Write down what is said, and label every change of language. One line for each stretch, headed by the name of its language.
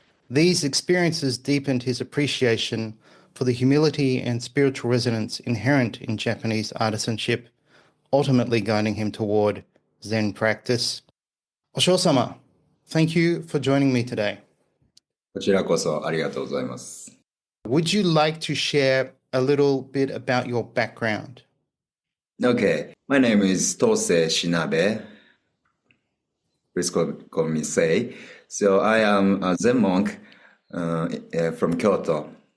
English: These experiences deepened his appreciation for the humility and spiritual resonance inherent in Japanese artisanship, ultimately guiding him toward Zen practice. Osho-sama, thank you for joining me today.
Japanese: こちらこそありがとうございます。
English: Would you like to share a little bit about your background? Okay, my name is Tosei Shinabe. Please call me Sei. So I am a Zen monk from Kyoto.